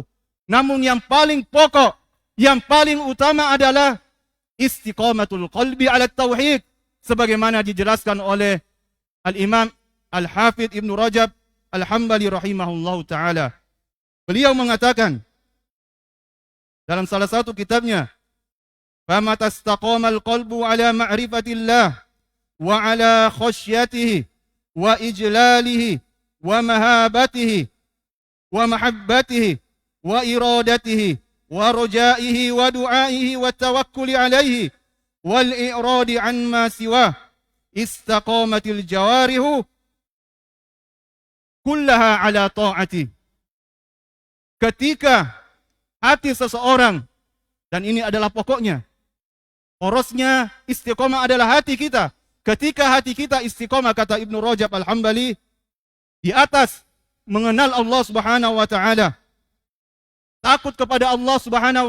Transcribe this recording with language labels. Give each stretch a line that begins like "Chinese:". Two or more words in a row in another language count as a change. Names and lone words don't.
Indonesian: Namun yang paling pokok, yang paling utama adalah
Arabic: استقامة القلب على التوحيد,
Indonesian: sebagaimana dijelaskan oleh Al-Imam Al-Hafidh Ibnu Rajab Al-Hambali
Arabic: رحمه الله تعالى.
Indonesian: Beliau mengatakan dalam salah satu kitabnya,
Arabic: "فمتى استقام القلب على معرفة الله وعلى خشيته وإجلاله ومهابته ومحبته وإرادته ورجائه ودعائه والتوكل عليه والإعراض عما سواه استقامت الجوارح كلها على طاعته."
Indonesian: Ketika hati seseorang, dan ini adalah pokoknya, porosnya istiqomah adalah hati kita. Ketika hati kita istiqomah, kata Ibnu Rajab Al-Hambali, di atas mengenal Allah
Arabic: سبحانه وتعالى,
Indonesian: takut kepada Allah Subhanahu